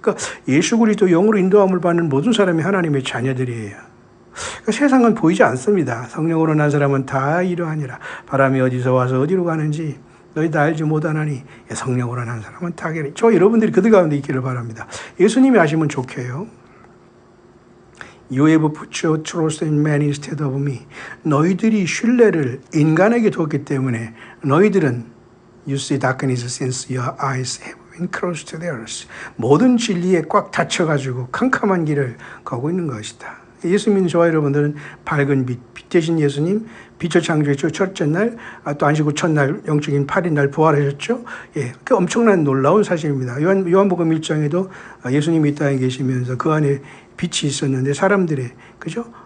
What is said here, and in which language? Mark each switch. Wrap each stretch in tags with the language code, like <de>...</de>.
<ko>그러니까 예수 그리스도 영으로 인도함을 받는 모든 사람이 하나님의 자녀들이에요. 그러니까 세상은 보이지 않습니다. 성령으로 난 사람은 다 이러하니라. 바람이 어디서 와서 어디로 가는지 너희 다 알지 못하나니 성령으로 난 사람은 다 알겠니. 저 여러분들이 그들 가운데 있기를 바랍니다. 예수님이 아시면 좋게요.</ko> <en>You have put your trust in man instead of me.</en> <ko>너희들이 신뢰를 인간에게 뒀기 때문에 너희들은</ko> <en>You see darkness since your eyes have been closed to theirs.</en> <ko>모든 진리에 꽉 닫혀가지고 캄캄한 길을 가고 있는 것이다. 예수 믿는 저와 여러분들은 밝은 빛 대신 예수님, 빛을 창조했죠. 첫째 날, 또 안식 후 첫날, 영적인 8일 날 부활하셨죠. 예, 그 엄청난 놀라운 사실입니다. 요한복음 1장에도 예수님이 이 땅에 계시면서 그 안에 빛이 있었는데 사람들의 그죠?</ko>